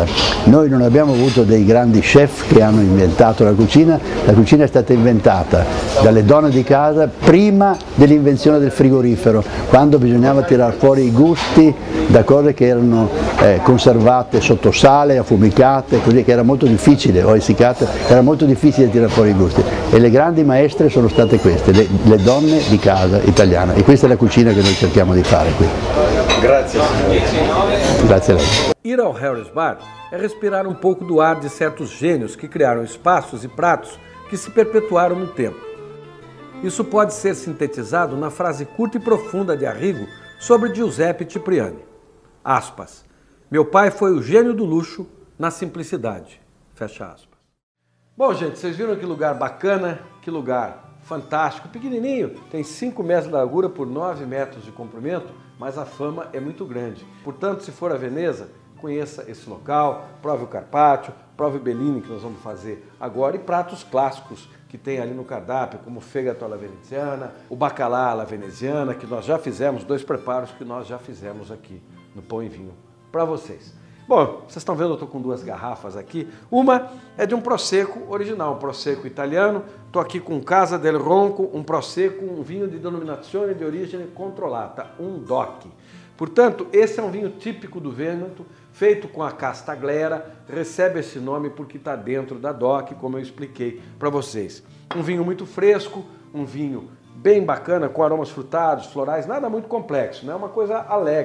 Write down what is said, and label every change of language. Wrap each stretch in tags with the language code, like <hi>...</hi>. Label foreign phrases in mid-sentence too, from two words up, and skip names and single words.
<it>Noi non abbiamo avuto dei grandi chef che hanno inventato la cucina è stata inventata dalle donne di casa prima dell'invenzione del frigorifero, quando bisognava tirar fuori i gusti da cose che erano conservate sotto sale, affumicate, così, che era molto difficile, o essiccate, era molto difficile tirare fuori i gusti, e le grandi maestre sono state queste, le donne di casa italiane, e questa è la cucina che noi cerchiamo di fare qui. Grazie. Grazie a lei.</it> <pt>Ir ao Harris Bar é respirar um pouco do ar de certos gênios que criaram espaços e pratos que se perpetuaram no tempo. Isso pode ser sintetizado na frase curta e profunda de Arrigo sobre Giuseppe Cipriani. Aspas. Meu pai foi o gênio do luxo na simplicidade. Fecha aspas. Bom, gente, vocês viram que lugar bacana, que lugar fantástico, pequenininho, tem 5 metros de largura por 9 metros de comprimento, mas a fama é muito grande. Portanto, se for a Veneza, conheça esse local, prove o Carpaccio, prove o Bellini, que nós vamos fazer agora, e pratos clássicos que tem ali no cardápio, como o</pt> <it>fegato alla veneziana,</it> <pt>o bacalhau</pt> <it>alla veneziana,</it> <pt>que nós já fizemos, 2 preparos que nós já fizemos aqui no Pão e Vinho para vocês. Bom, vocês estão vendo, eu estou com 2 garrafas aqui. Uma é de um Prosecco original, um Prosecco italiano. Estou aqui com Casa del Ronco, um Prosecco, um vinho de</pt> <it>denominazione di origine controllata,</it> <pt>um DOC. Portanto, esse é um vinho típico do Vêneto, feito com a casta glera, recebe esse nome porque está dentro da DOC, como eu expliquei para vocês. Um vinho muito fresco, um vinho bem bacana, com aromas frutados, florais, nada muito complexo, não é uma coisa alegre.</pt>